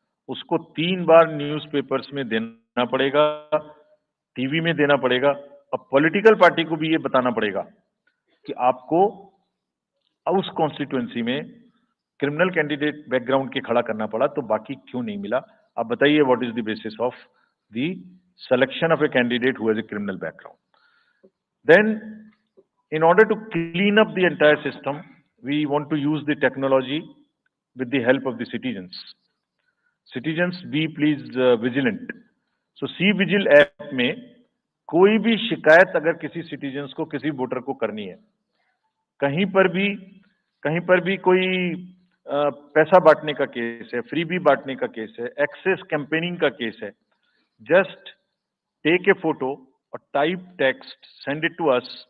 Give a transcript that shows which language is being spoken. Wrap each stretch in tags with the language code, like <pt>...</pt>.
<hi>उसको 3 बार न्यूज़पेपर्स में देना पड़ेगा, टीवी में देना पड़ेगा, और पॉलिटिकल पार्टी को भी ये बताना पड़ेगा कि आपको उस कॉन्स्टिट्यूएंसी में क्रिमिनल कैंडिडेट बैकग्राउंड के खड़ा करना पड़ा, तो बाकी क्यों नहीं मिला?</hi> <en>आप बताइए, what is the basis of the selection of a candidate who has a criminal background? Then, in order to clean up the entire system, we want to use the technology with the help of the citizens. Citizens, be please vigilant.</en> <hi>So, C-Vigil app में कोई भी शिकायत अगर किसी citizens को, किसी voter को करनी है, कहीं पर भी कोई पैसा बांटने का केस है, फ्रीबी बांटने का केस है, एक्सेस कैंपेनिंग का केस है, just take a photo or type text, send it to us.</hi>